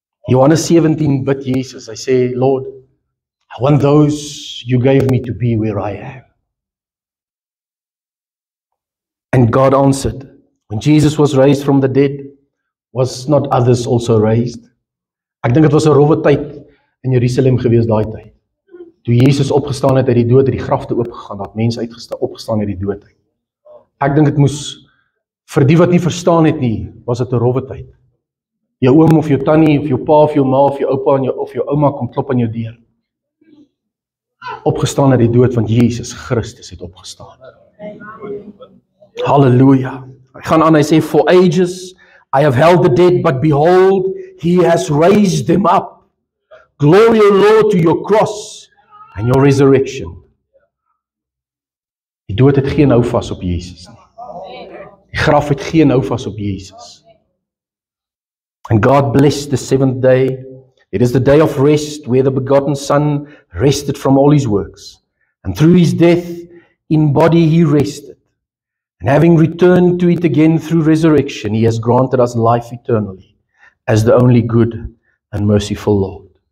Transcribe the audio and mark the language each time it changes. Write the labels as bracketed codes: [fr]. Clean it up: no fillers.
[af] Johannes 17 bid Jesus, hy sê, [en] Lord, I want those you gave me to be where I am. And God answered, when Jesus was raised from the dead, was not others also raised? [af] Ek dink dit was 'n rowwe tyd in Jerusalem gewees daai tyd. Toe Jesus opgestaan het uit die dood, het die grafte oopgegaan, dat mense opgestaan uit die dood uit. Ek dink dit moes, vir die wat nie verstaan het nie, was dit 'n rowwe tyd. Jou oom of jou tannie, of jou pa of jou ma of jou oupa of jou ouma kom klop aan jou deur. Opgestaan uit die dood, want Jesus Christus het opgestaan. Halleluja. Hy gaan aan, hy sê, [en] for ages I have held the dead, but behold, he has raised them up. Glory, O Lord, to your cross and your resurrection. [af] Die dood het geen houvas op Jesus nie. Die graf het geen houvas op Jesus. [en] And God blessed the seventh day. It is the day of rest, where the begotten Son rested from all his works. And through his death in body he rested. And having returned to it again through resurrection, he has granted us life eternally, as the only good and merciful Lord.